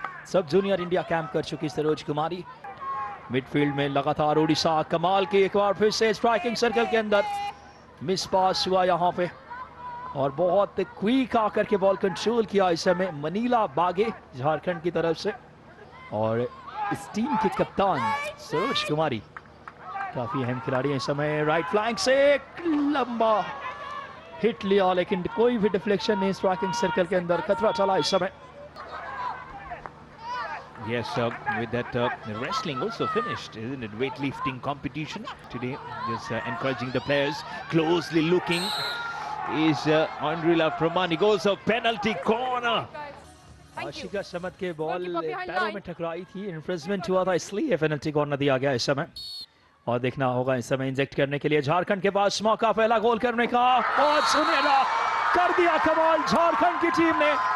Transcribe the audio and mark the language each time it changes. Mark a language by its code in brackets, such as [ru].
[hi] सब junior India camp कर चुकी सरोज कुमारी। मिडफील्ड में लगातार उड़ीसा कमाल की, एक बार फिर से स्ट्राइकिंग सर्कल के अंदर मिस पास हुआ यहां पे और बहुत क्विक आकर के बॉल कंट्रोल किया इस समय मनीला बागे झारखंड की तरफ से। और इस टीम के कप्तान सरोज कुमारी काफी अहम खिलाड़ी है इस समय। राइट फ्लैंक से एक लंबा हिट लिया, लेकिन कोई भी डिफ्लेक्शन नहीं स्ट्राइकिंग सर्कल के अंदर। खतरा चला इस समय। [en] Yes, with that wrestling also finished, isn't it? Weightlifting competition today. Just encouraging the players, closely looking is Andrila Pramani. Goes of penalty corner. [hi] Ashika समत के बॉल पैरों में टकराई थी, इन्फ्रेंचमेंट हुआ था, इसलिए पेनल्टी कॉर्नर दिया गया इस समय। और देखना होगा इस समय इंजेक्ट करने के लिए झारखंड के पास मौका पहला गोल करने का। और सुनहरा कर दिया कमाल झारखंड की टीम ने।